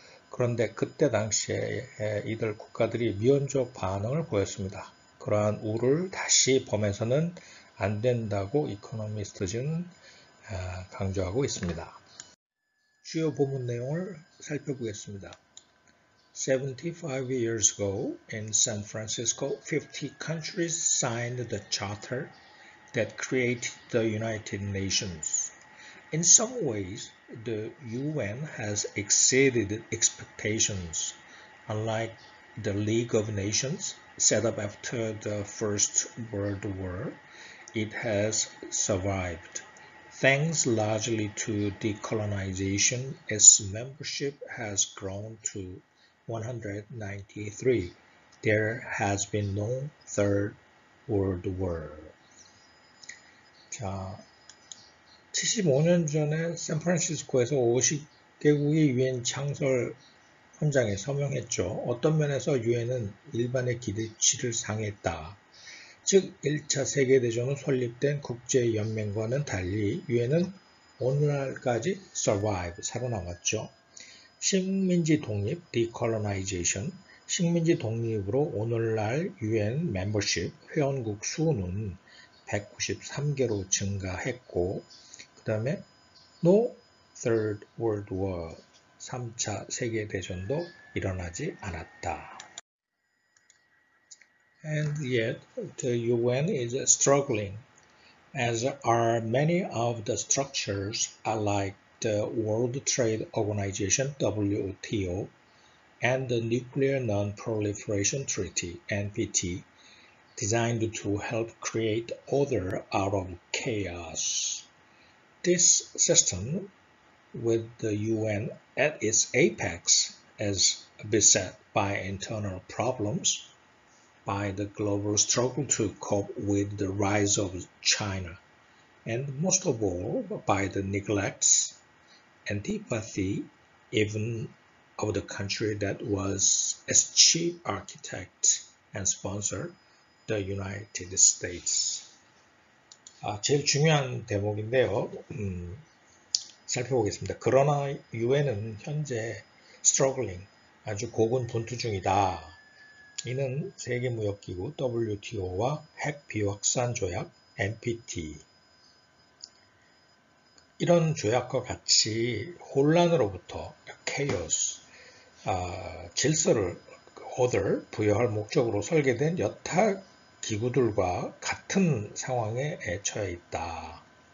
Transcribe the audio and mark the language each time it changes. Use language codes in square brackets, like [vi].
[ko] 그런데 그때 당시에 이들 국가들이 미온적 반응을 보였습니다. 그러한 우를 다시 범해서는 안 된다고 이코노미스트는 강조하고 있습니다. 주요 본문 내용을 살펴보겠습니다. [en] 75 years ago, in San Francisco, 50 countries signed the charter that created the United Nations. In some ways, the UN has exceeded expectations. Unlike the League of Nations, set up after the First World War, it has survived. Thanks largely to decolonization, its membership has grown to 193. There has been no Third World War. [ko] 자, 75년 전에 샌프란시스코에서 50개국이 유엔 창설 헌장에 서명했죠. 어떤 면에서 유엔은 일반의 기대치를 상회했다. 즉 1차 세계대전으로 설립된 국제연맹과는 달리 유엔은 오늘날까지 survive, 살아남았죠. 식민지 독립, decolonization, 식민지 독립으로 오늘날 UN 멤버십, 회원국 수는 193개로 증가했고 그 다음에 [en] No Third World War, [ko] 3차 세계대전도 일어나지 않았다. [en] And yet the UN is struggling, as are many of the structures like the World Trade Organization WTO and the Nuclear Non-Proliferation Treaty NPT, designed to help create order out of chaos. This system, with the UN at its apex, is beset by internal problems, by the global struggle to cope with the rise of China, and most of all by the neglects, antipathy, even of the country that was its chief architect and sponsor, the United States. [ko] 제일 중요한 대목인데요. 살펴보겠습니다. 그러나 유엔은 현재 struggling, 아주 고군분투 중이다. 이는 세계무역기구 WTO와 핵비확산 조약 NPT 이런 조약과 같이 혼란으로부터 chaos, 질서를 order, 부여할 목적으로 설계된 여타 기구들과 같은 상황에 처해 있다.